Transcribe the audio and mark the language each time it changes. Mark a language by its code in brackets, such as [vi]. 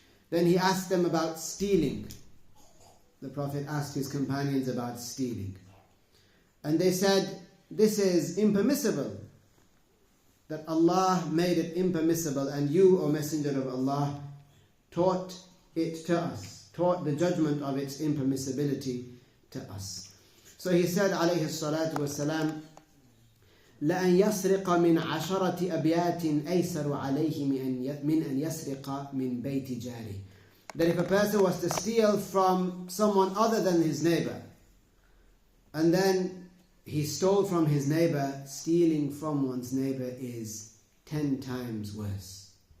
[en] Then he asked them about stealing. The Prophet asked his companions about stealing. And they said, this is impermissible. That Allah made it impermissible, and you, O Messenger of Allah, taught it to us, taught the judgment of its impermissibility to us. So he said, [ar] alayhi salatu wasalam, لأن يسرق من عشرة أبيات أيسر عليه من أن يسرق من بيت جاره. [en] That if a person was to steal from someone other than his neighbor, and then he stole from his neighbor, stealing from one's neighbor is 10 times worse.